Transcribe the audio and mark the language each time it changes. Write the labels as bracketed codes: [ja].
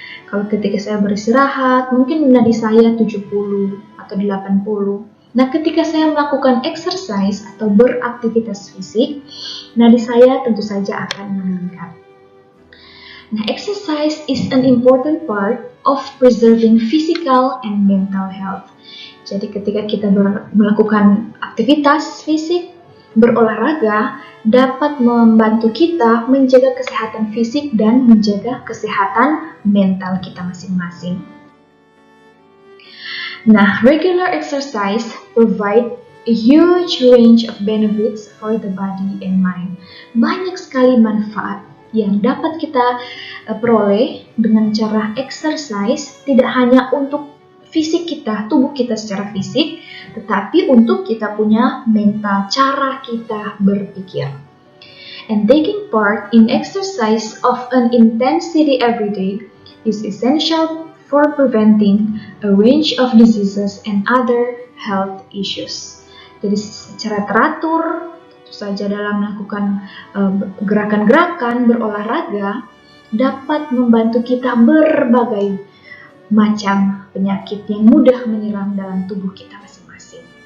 [id] Kalau ketika saya beristirahat, mungkin nadi saya 70 atau 80. Nah, ketika saya melakukan exercise atau beraktivitas fisik, nadi saya tentu saja akan meningkat. [en] Nah, exercise is an important part of preserving physical and mental health. [id] Jadi ketika kita melakukan aktivitas fisik, berolahraga, dapat membantu kita menjaga kesehatan fisik dan menjaga kesehatan mental kita masing-masing. [en] Nah, regular exercise provide a huge range of benefits for the body and mind. [id] Banyak sekali manfaat yang dapat kita peroleh dengan cara exercise, tidak hanya untuk fisik kita, tubuh kita secara fisik, tetapi untuk kita punya mental, cara kita berpikir. [en] And taking part in exercise of an intensity every day is essential for preventing a range of diseases and other health issues. [id] Jadi secara teratur, tentu saja dalam melakukan gerakan-gerakan berolahraga dapat membantu kita berbagai macam penyakit yang mudah menyerang dalam tubuh kita masing-masing.